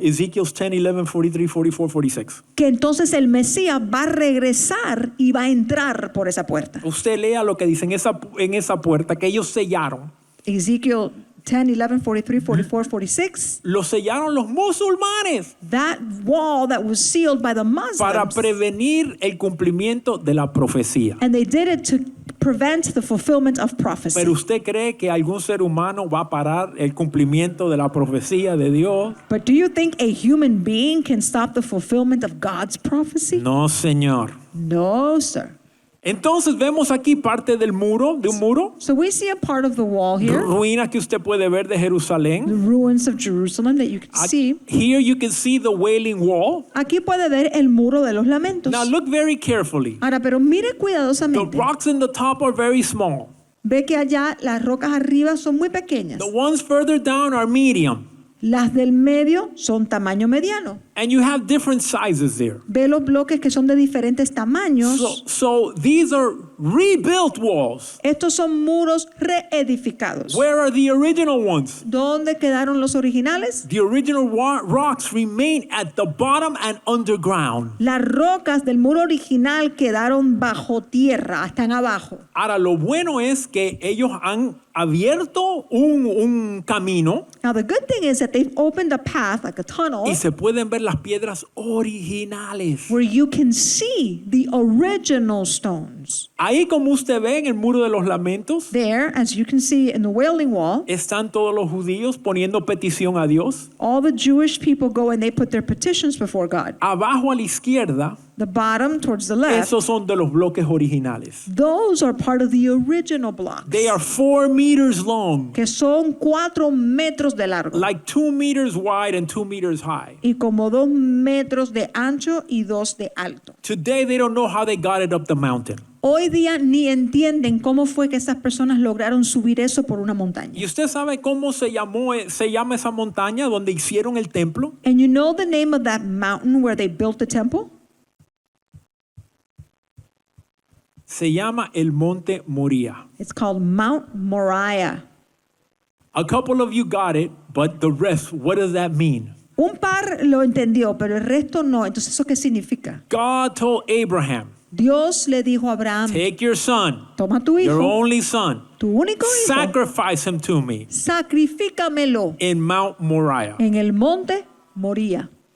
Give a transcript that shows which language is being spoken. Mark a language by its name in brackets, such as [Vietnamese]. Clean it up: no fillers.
[English] Ezekiel 10, 11, 43, 44, 46. [Spanish] que entonces el Mesías va a regresar y va a entrar por esa puerta. Usted lea lo que dice en esa puerta que ellos sellaron. [English] Ezekiel 10, 11, 43, 44, 46. [Spanish] Lo sellaron los musulmanes [English] That wall that was sealed by the [Spanish] para [English] Muslims. [Spanish] prevenir el cumplimiento de la profecía. [English] And they did it to prevent the fulfillment of prophecy. [Spanish] Pero usted cree que algún ser humano va a parar el cumplimiento de la profecía de Dios? [English] But do you think a human being can stop the fulfillment of God's prophecy? [Spanish] No, Señor. [English] No, sir. [Spanish] Entonces vemos aquí parte de un muro, [English] So we see a part of the wall here, [Spanish] ruinas que usted puede ver de [English] the [Spanish] Jerusalén. [English] ruins of Jerusalem that you can see. Here you can see the Wailing Wall. [Spanish] Aquí puede ver el muro de los lamentos. [English] Now look very carefully. [Spanish] Ahora, pero mire [English] The [Spanish] cuidadosamente. [English] rocks in the top are very small. [Spanish] Ve que allá las rocas arriba son muy pequeñas. [English] The ones further down are medium. [Spanish] Las del medio son tamaño mediano. [English] And you have different sizes there. [Spanish] Ve los bloques que son de diferentes tamaños. [English] So these are rebuilt walls. [Spanish] Estos son muros reedificados. [English] Where are the original ones? [Spanish] ¿Dónde quedaron los originales? [English] The original rocks remain at the bottom and underground. [Spanish] Las rocas del muro original quedaron bajo tierra, están abajo. Ahora, lo bueno es que ellos han abierto un camino [English] Now the good thing is that they've opened a path, like a tunnel, [Spanish] y se pueden ver las piedras originales. [English] where you can see the original stones. [Spanish] Ahí, como usted ve en el muro de los lamentos, [English] There, as you can see in the Wailing Wall, [Spanish] están todos los judíos poniendo petición a Dios. [English] all the Jewish people go and they put their petitions before God. [Spanish] Abajo a la izquierda, [English] The bottom towards the left, [Spanish] esos son de los bloques originales. [English] those are part of the original blocks, They are 4 meters long, [Spanish] que son 4 metros de largo [English] like 2 meters wide and 2 meters high. [Spanish] y como 2 metros de ancho y 2 de alto. [English] Today, they don't know how they got it up the mountain. [Spanish] Hoy día ni entienden cómo fue que esas personas lograron subir eso por una montaña. ¿Y usted sabe cómo se llama esa montaña donde hicieron el templo? [English] And you know the name of that mountain where they built the temple? [Spanish] Se llama el Monte Moría. [English] It's called Mount Moriah. A couple of you got it, but the rest, what does that mean? [Spanish] Un par lo entendió, pero el resto no. Entonces, ¿eso qué significa? [English] God told Abraham, [Spanish] Dios le dijo a Abraham, [English] take your son, [Spanish] toma tu [English] your [Spanish] hijo, [English] only son, [Spanish] tu único hijo, [English] sacrifice him to me [Spanish] sacrifícamelo [English] in Mount Moriah. [Spanish] en el monte Moría.